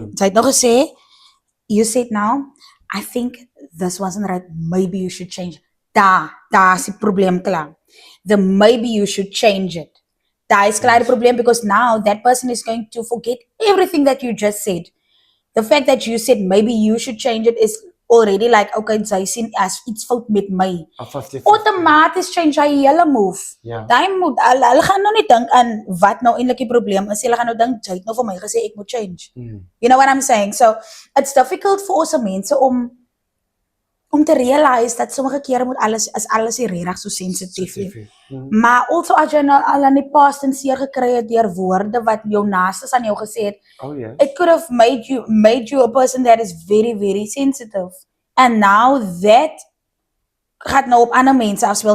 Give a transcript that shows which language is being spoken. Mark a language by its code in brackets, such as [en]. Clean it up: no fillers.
[af] Sy het nog gesê, [en] you said now, I think this wasn't right, maybe you should change. [af] Daar is die probleem klaar. [en] The maybe you should change it [af] Daar is klaar die [en] Yes. probleem because now that person is going to forget everything that you just said. The fact that you said maybe you should change it is already like, okay, [af] sy sien as iets fout met my. [en] A 50-50. [af] Outomaties change hy hele move. Ja. Daai moet hulle gaan nou nie dink aan wat nou eintlik die probleem is. Hulle gaan nou dink jy het nou vir my gesê ek moet change. [en] You know what I'm saying? So it's difficult [af] vir ons mense om te realize dat sommige kere moet alles nie regtig so sensitief nie. Maar also as jy nou al aan die past en seer gekry het deur woorde wat jou naastes aan jou gesê het, [en] Oh yes. it could have made you a person that is very, very sensitive. And now that [af] gaat nou op ander mense afspeel.